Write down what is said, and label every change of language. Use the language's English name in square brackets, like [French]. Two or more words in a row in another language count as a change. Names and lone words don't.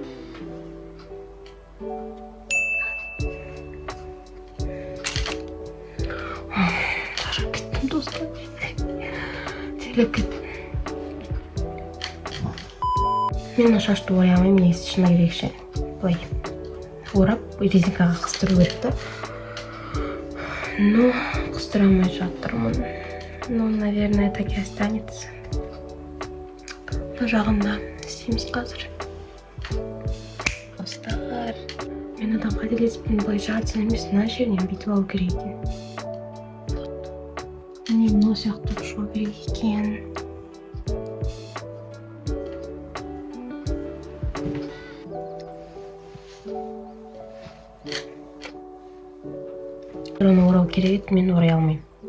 [Kazakh] Шаршап кеттім достар. Терлеп кеттім. Мен шашты орай алмаймын, негізі шыны керекше. Былай орап, резинкаға қыстыру керек та. Но қыстыра алмай жатырмын. [Russian] Ну, наверное, так и останется. [Kazakh] Мына жағында істейміз қазір. Достар, мен адам қателеспін, былай жартысын емес, мына жерінен бүйтіп алу керек екен. Міне мына сияқты шығу керек екен. Оны орау керек еді, мен орай алмаймын.